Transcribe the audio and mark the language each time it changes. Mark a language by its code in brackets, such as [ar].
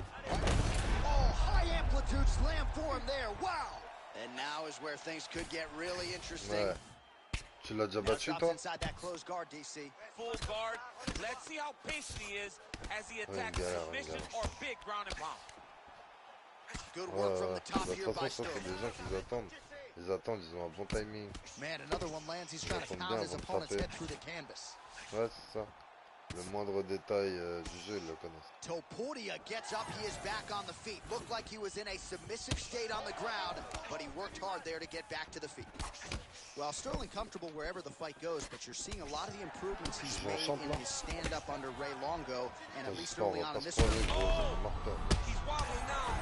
[en] Oh, high amplitude slam for him there, wow! And now is where things could get really interesting. [fr] Ouais. Tu l'as déjà battu, toi? [en] Inside that closed guard, DC. Full guard. Let's see how patient he is as he attacks submission or big ground and pound. Good work from the top here by [fr] ça, c'est des gens qui attendent. Ils attendent, ils ont un bon timing. [en] Man, another one lands. He's trying to pound his opponent's head through the canvas. [fr] Ouais, c'est ça. Le moindre détail du jeu, ils le connaissent. [en] Topuria gets up. He is back on the feet. Looked like he was in a submissive state on the ground, but he worked hard there to get back to the feet. Well, Sterling comfortable wherever the fight goes, but you're seeing a lot of the improvements he's made in his stand-up under Ray Longo, and at least early on in this one. He's wobbling now.